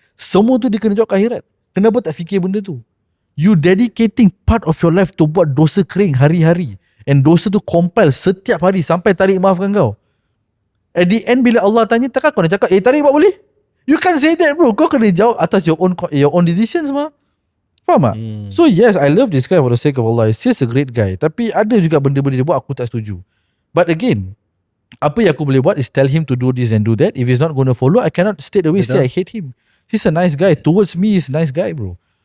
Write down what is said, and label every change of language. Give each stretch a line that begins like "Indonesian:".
Malay: Semua tu dia kena jawab ke akhirat. Kenapa tak fikir benda tu?
English: You dedicating part of your life to
Malay: buat dosa kering hari-hari, and dosa tu compile setiap hari sampai Tarik maafkan kau. At the end bila Allah tanya, takkan kau nak cakap Tarik buat boleh?
English: You can't say that bro.
Malay: Kau kena jawab atas
English: your own decisions
Malay: mah. Faham tak?
English: So yes, I love this guy for the sake of Allah. He's just a great guy.
Malay: Tapi ada juga benda-benda dia buat aku tak setuju.
English: But again,
Malay: apa yang aku boleh buat
English: is tell him to do this and do that. If he's not going to follow, I cannot straight away say I hate him. He's a nice guy. Towards me, he's a nice guy bro.